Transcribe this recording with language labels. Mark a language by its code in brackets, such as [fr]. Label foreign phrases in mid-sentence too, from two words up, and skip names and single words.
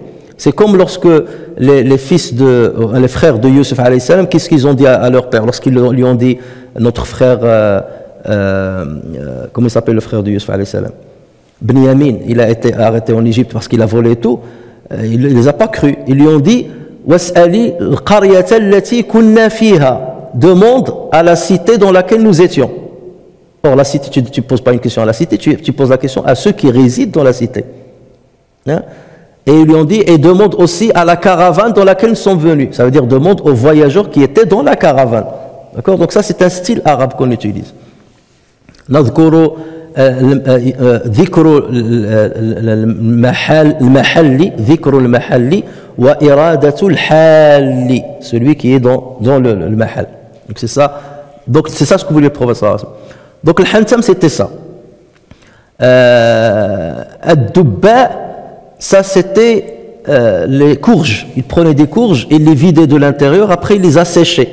[fr] C'est comme lorsque les frères de Youssef [ar] عليه السلام, [fr] qu'est-ce qu'ils ont dit à leur père lorsqu'ils lui ont dit notre frère, comment il s'appelle le frère de Youssef [ar] عليه السلام, [fr] Binyamin, il a été arrêté en Égypte parce qu'il a volé tout. Il ne les a pas cru. Ils lui ont dit [ar] واسأل القرية التي كنا فيها, [fr] demande à la cité dans laquelle nous étions. Or la cité, tu ne poses pas une question à la cité, tu poses la question à ceux qui résident dans la cité. Hein? Et ils lui ont dit, et demande aussi à la caravane dans laquelle nous sommes venus. Ça veut dire demande aux voyageurs qui étaient dans la caravane. D'accord? Donc ça c'est un style arabe qu'on utilise. [ar] نذكر ذكر المحل وإرادة الحال, [fr] celui qui est dans le mahal. Donc c'est ça ce que voulait le prophète [ar] صلى الله عليه وسلم. [fr] Donc le hantam c'était ça. Ad-dubba, ça c'était les courges. Il prenait des courges, il les vidait de l'intérieur, après il les asséchait.